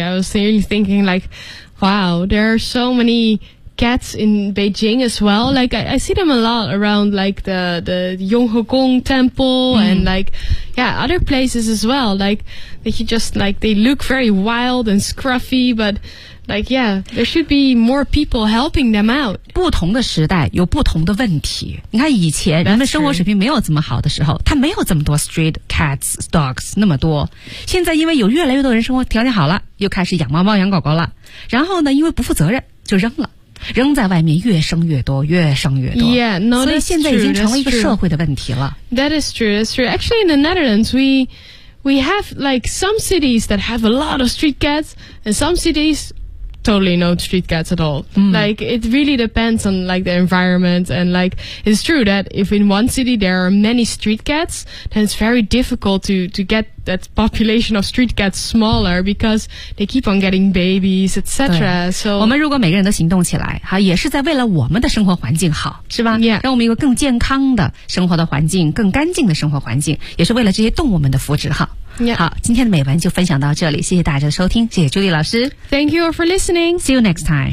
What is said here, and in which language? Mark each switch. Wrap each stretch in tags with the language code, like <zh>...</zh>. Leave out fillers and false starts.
<en>I was really thinking like, wow, there are so many cats in Beijing as well. Like I see them a lot around like the Yonghegong Temple、嗯、and like, yeah, other places as well. Like they just like, they look very wild and scruffy, but... Like, yeah, there should be more people helping them out.</en> <zh>不同的时代有不同的问题。你看以前人们生活水平没有这么好的时候，他没有这么多</zh> <en>street cats, dogs,</en> <zh>那么多。现在因为有越来越多人生活条件好了，又开始养猫猫养狗狗了。然后呢，因为不负责任，就扔了。扔在外面越生越多，越生越多。</zh> <en>Yeah, no, that's true.</en> <zh>所以现在已经成了一个社会的问题了。</zh> <en>That is true, that's true. Actually, in the Netherlands, we have like some cities that have a lot of street cats, and some cities... Totally no street cats at all.、 Mm. Like, it really depends on, like, the environment. And, like, it's true that if in one city there are many street cats, then it's very difficult to get that population of street cats smaller because they keep on getting babies, etc. So,</en> <zh>我们如果每个人都行动起来，哈，也是在为了我们的生活环境好，是吧？</zh> <en>Yeah.</en> <zh>让我们有个更健康的生活的环境，更干净的生活环境，也是为了这些动物们的福祉好。</zh> <en>Yeah.</en> <zh>好，今天的美文就分享到这里，谢谢大家的收听，谢谢朱莉老师。</zh> <en>Thank you for listening. See you next time.</en>